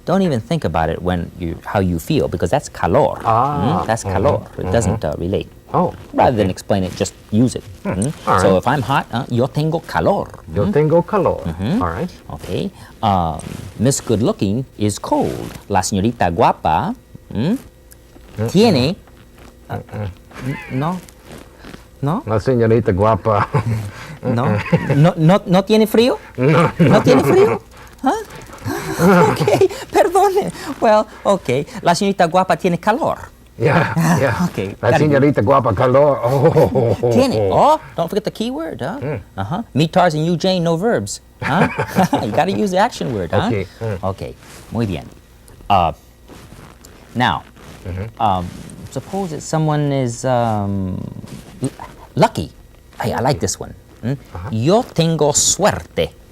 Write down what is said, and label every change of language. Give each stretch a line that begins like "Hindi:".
English: Don't even think about it how you feel, because that's calor. That's calor. It doesn't relate. Oh. Rather than explain it, just use it. All So right. if I'm hot,
Spanish: yo tengo calor. Yo tengo calor.
English: All right. Okay. Miss Good Looking is cold.
Spanish: La señorita guapa tiene. No. La señorita guapa. No tiene frío. No tiene frío. Okay. Perdone. Well, okay. La señorita guapa tiene calor.
English: Yeah. Okay.
Spanish: La señorita guapa calor. Oh. Tiene.
English: Oh, don't forget the key word, huh? Me, Tarzan, you, Jane, no verbs. Huh? You got to use the action word, huh? Okay.
Spanish: Okay. Muy bien.
English: Now, suppose that someone is Lucky. Hey, I like this one.
Spanish: Yo tengo suerte.